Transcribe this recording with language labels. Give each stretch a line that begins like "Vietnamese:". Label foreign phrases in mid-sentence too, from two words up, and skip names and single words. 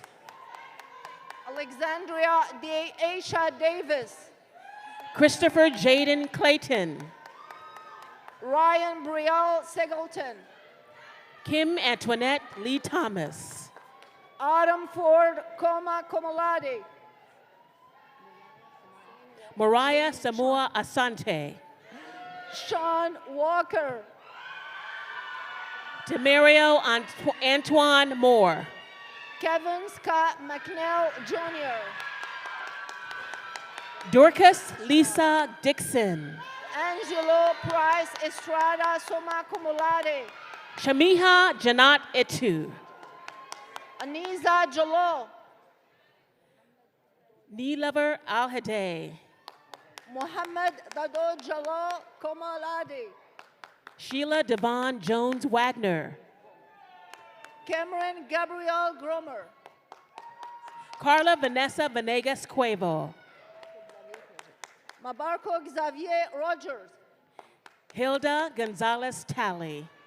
English: Alexandria Aisha Davis. Christopher Jaden Clayton. Ryan Brielle Singleton. Kim Antoinette Lee Thomas. Autumn Ford
Latin: Coma Cum Laude.
English: Mariah Samoa Asante. Sean Walker. Demario Antoine Moore. Kevin Scott McNeil Jr. Dorcas Lisa Dixon. Angelo Price Estrada
Latin: Summa Cum Laude.
English: Shamiha Janat Etu. Aniza Jalo. Nilover Al-Hadeh. Mohammed Dado Jalo
Latin: Cum Laude.
English: Sheila Devon Jones Wagner. Cameron Gabrielle Gromer. Carla Vanessa Venegas Cuevo. Mabarco Xavier Rogers. Hilda Gonzalez Talley.